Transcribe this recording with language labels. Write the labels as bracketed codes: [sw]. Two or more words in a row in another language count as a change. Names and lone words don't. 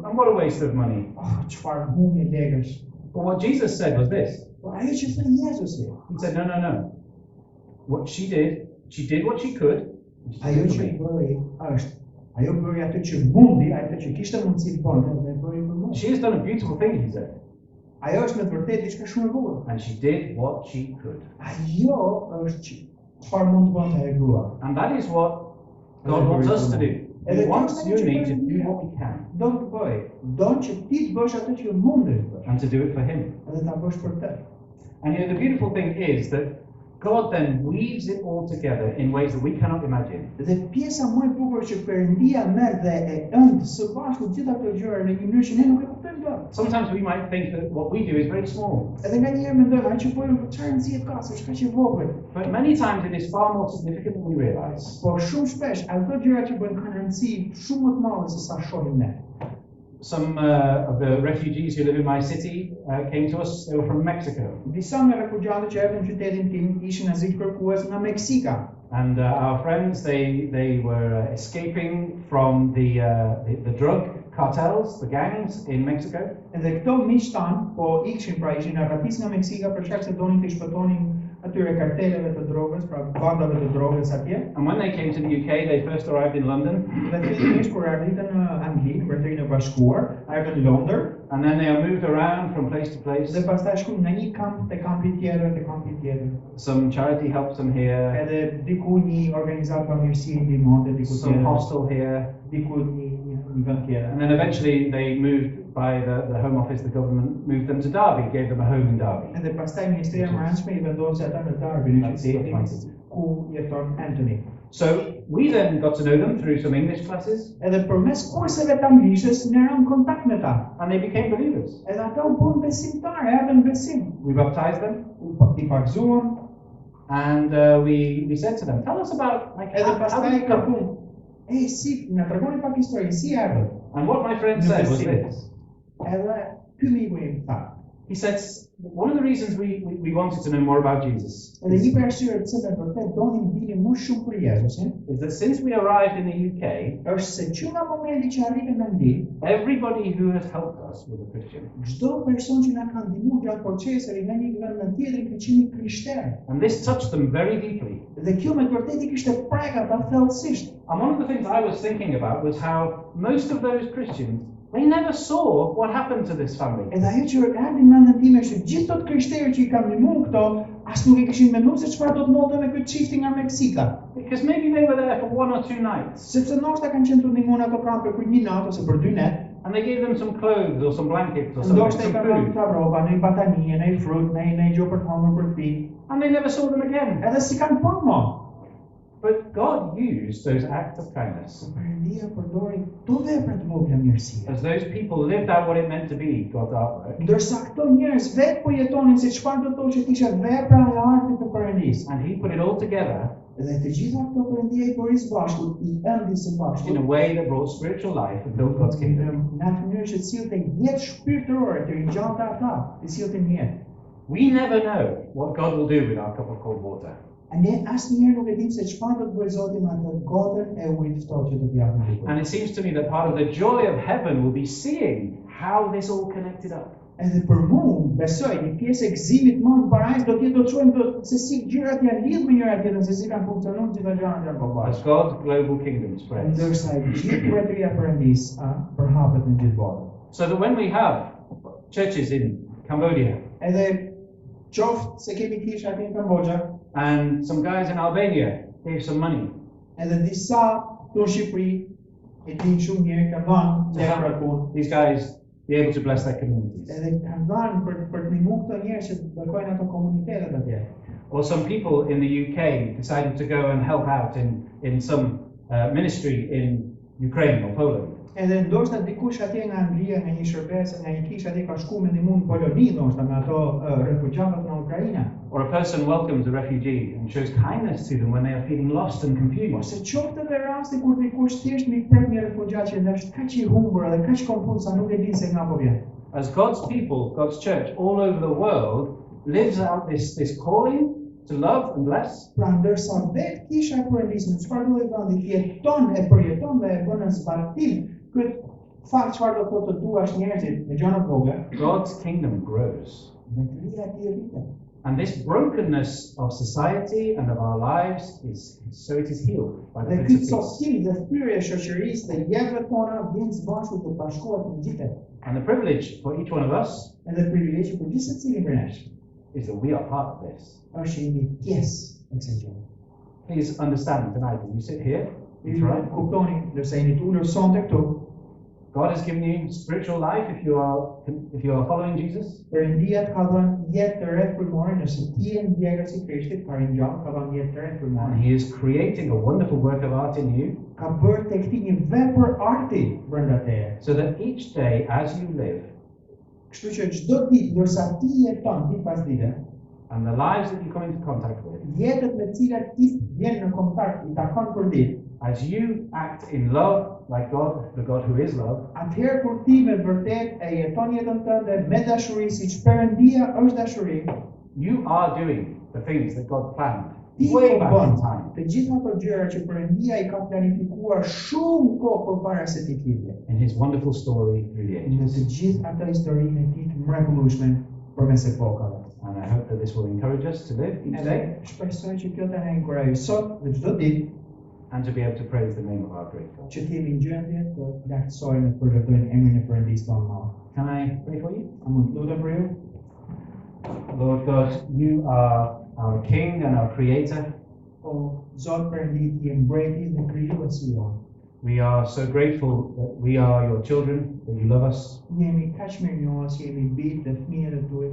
[en] And what a waste of money. [sq] Oh, çfarë humbi legësh. [en] But what Jesus said was this. [sq] Po ajo që thënë Jezusi, [en] He said, no. What she did what she could. and she [sq] ajo [en] did for [sq] që [en] me. [sq] bëri është, ajo bëri atë që mundi, atë që kishte mundësi të bënte dhe bëri për mua. [en] She has done a beautiful thing, he said. [sq] Ajo është në të vërtetë diçka shumë e bukur. [en] And she did what she could. [sq] Ajo është që çfarë mund të bënte ajo grua. [en] And that is what God wants us to do. He wants you and me to do what we can. [sq] Do të bëj, do që ti të bësh atë që mundesh të bësh, [en] And to do it for Him. [sq] edhe ta bësh për të. [en] And you know, the beautiful thing is that God then weaves it all together in ways that we cannot imagine. [sq] Dhe pjesa më e bukur që Perëndia merr dhe e ënd së bashku gjithë ato gjëra në një mënyrë që ne nuk e kuptojmë dot. [en] Sometimes we might think that what we do is very small. [sq] Edhe nganjëherë mendojmë, ai që bëjmë çfarë nxjerr ka, se është kaq e vogël. [en] But many times it is far more significant than we realize. [sq] Por shumë shpesh ato gjëra që bëjmë kanë rëndësi shumë më të madhe se sa shohim ne. [en] Some of the refugees who live in my city came to us. They were from Mexico. [sq] Disa nga refugjatët që erdhën në qytetin tim ishin azil kërkues nga Meksika. [en] And our friends, they were escaping from the drug cartels, the gangs in Mexico. [sq] Edhe këto miq tan, po ikshin pra ishin arratis nga Meksika për shkak se donin të shpëtonin atyre karteleve të drogës, pra bandave të drogës atje. [en] And when they came to the UK, they first arrived in London. [sq] Dhe fillimisht kur ardhitën në Angli, në Mbretërinë e Bashkuar, ardhën në Londër. [en] And then they are moved around from place to place. [sq] Dhe pastaj shkuan nga një kamp te kampi tjetër, te kampi tjetër. [en] Some charity helps them here, [sq] Edhe diku një organizatë bamirësie ndihmonte, diku [en] some [sq] tjetër, [en] hostel here. [sq] diku një vend tjetër. [en] And then eventually they moved by the Home Office, the government moved them to Derby, gave them a home in Derby. [sq] Edhe pastaj Ministria e Brendshme I vendosi ata në Derby, në qytetin ku jeton Anthony. [en] So we then got to know them through some English classes, [sq] Edhe përmes kurseve të anglishtes ne ram kontakt me ta. [en] and they became believers. [sq] Edhe ata u bën besimtarë, erdhën besim. [en] We baptized them, [sq] I pagzuan, [en] and we said to them, "Tell us about like [sq] edhe [en] how did [sq] pastaj [en] you come?" [sq] kërkuan. Si na tregoni pak histori, si erdhën? [en] And what my friend said was this. [sq] Edhe ky miku im tha. [en] He said, "One of the reasons we wanted to know more about Jesus [sq] Edhe një arsye pse ne vërtet donim dini më shumë për Jezusin, [en] is that since we arrived in the UK, [sq] është se që nga momenti që arritëm në Angli, [en] everybody who has helped us was a Christian. [sq] çdo person që na ka ndihmuar gjatë procesit nga një vend në tjetër ka qenë krishterë. [en] And this touched them very deeply. [sq] Dhe kjo me vërtet I kishte prek ata thellësisht. [en] And one of the things I was thinking about was how most of those Christians, they never saw what happened to this family. [sq] Edhe ajo që erdhi në mendjen time është që gjithë ato krishterë që I kanë ndihmuar këto, as nuk I kishin menduar se çfarë do të ndodhte me këtë çifti nga Meksika. [en] Because maybe they were there for 1 or 2 nights, [sq] Sepse ndoshta kanë qenë të ndihmuar ato kampe për një natë ose për 2 net. [en] and they gave them some clothes or some blankets or something, [sq] Ndoshta I [en] some [sq] kanë dhënë [en] food, [sq] ta rroba, në batanie, në frut, në gjë për të hëngur për të pi. [en] and they never saw them again. [sq] Edhe si kanë punë më. [en] But God used those acts of kindness. [sq] Perëndia përdori këto vepra të vogla mirësie. [en] As those people lived out what it meant to be God's artwork, [sq] Ndërsa këto njerëz vetë po jetonin se çfarë do të thotë që ishte vepra e artit të Perëndisë. [en] and He put it all together [sq] Dhe të gjitha këto Perëndia I bëri së bashku, I ëndi së bashku. [en] in a way that brought spiritual life and built God's kingdom. [sq] Në atë mënyrë që sillte jetë shpirtërore të ringjallta ata, të sillte jetë. [en] We never know what God will do with our cup of cold water. [sq] Ne asnjëherë nuk e dim se çfarë do të bëjë Zoti me atë gotën e ujit ftohtë që do t'i japë Bibullit. [en] And it seems to me that part of the joy of heaven will be seeing how this all connected up. [sq] Edhe për mua, besoj, një pjesë e gëzimit më në parajs do të jetë do të shohim se si gjërat janë lidhur me njëra tjetrën, se si kanë funksionuar gjitha gjërat janë ballafaqur. [en] As God's global kingdom spreads. [sq] Ndërsa gjithë mbretëria e Perëndisë përhapet në gjithë botën. [en] So that when we have churches in Cambodia [sq] Edhe qoftë se kemi kisha atje në Kambodja, [en] and some guys in Albania gave some money [sq] edhe disa këtu në Shqipëri e dinë shumë mirë kanë dhënë lekra punë. [en] these guys be able to bless their communities. [sq] Edhe kanë dhënë për të ndihmuar këto njerëz që bëjnë ato komunitetet atje. [en] Or some people in the UK decided to go and help out in some ministry in Ukraine or Poland. [sq] Edhe ndoshta dikush atje nga Anglia, nga një shërbes, nga një kishë atje ka shkuar me ndihmë në Poloni, ndoshta me ato refugjatët nga Ukraina. [en] Or a person welcomes a refugee and shows kindness to them when they are feeling lost and confused. [sq] Ose qoftë edhe rasti kur dikush thjesht i prek një refugjat që është kaq i humbur edhe kaq konfuz sa nuk e di se nga po vjen. [en] As God's people, God's church all over the world lives out this calling to love and bless. [sq] Pra ndërsa vetë kisha e Perëndisë në çfarë do të thonë jeton e përjeton dhe e bën në zbatim këtë fakt çfarë do të thotë të duash njerëzit me gjëra të vogla. [en] God's kingdom grows. [sq] Mbretëria e tij rritet. [en] And this brokenness of society and of our lives is healed by the [sq] Dhe [en] Prince [sq] këtë [en] of Peace. [sq] sotim dhe thyrje e shoqërisë dhe jetëve tona vjen së bashku të bashkuar të gjithë. [en] And the privilege for each one of us [sq] Edhe privilegji për gjithë secilin prej nesh [en] is that we are part of this. [sq] është që jemi pjesë e kësaj gjëje. [en] Please understand tonight as you sit here, in [sq] Ju Tirane, kuptoni, ndërsa jeni të ulur sonte këtu, [en] God has given you spiritual life if you are following Jesus. [sq] Perëndia të ka dhënë jetë të re frymore nëse ti je ndjekës i Krishtit, ka rinjallë, ka dhënë jetë të re [en] And [sq] frymore. [en] He is creating a wonderful work of art in you [sq] Ka bërë tek ti një vepër arti brenda teje. [en] so that each day as you live [sq] Kështu që çdo ditë ndërsa ti jeton ditë pas dite, [en] and the lives that you come into contact with, [sq] jetët me të cilat ti vjen në kontakt i takon për ditë, [en] as you act in love like God, the God who is love, [sq] atëherë kur ti me vërtet e jeton jetën tënde me dashuri siç Perëndia është dashuri, [en] you are doing the things that God planned [sq] ti [en] way [sq] po [en] back [sq] bën [en] in time [sq] të gjitha ato gjëra që Perëndia i ka planifikuar shumë kohë përpara se ti të lidhje. [en] in His wonderful story through the [sq] Në [en] ages. [sq] të gjithë ato historinë e tij të mrekullueshme përmes epokave. [en] And I hope that this will encourage us to live each [sq] Edhe [en] day [sq] shpresoj që kjo të na inkurajojë sot dhe çdo ditë [en] and to be able to praise the name of our great God. [sq] që të jemi në gjendje të lartësojmë dhe përlëdojmë emrin e Perëndisë tonë të madh. [en] Can I pray for you? [sq] A mund të lutem për ju? [en] Lord God, you are our King and our Creator. [sq] O Zot Perëndi, je mbreti dhe krijuesi jonë. [en] We are so grateful that we are your children, that you love us. [sq] Jemi kaq mirënjohës, jemi bijtë dhe fëmijët e tuaj.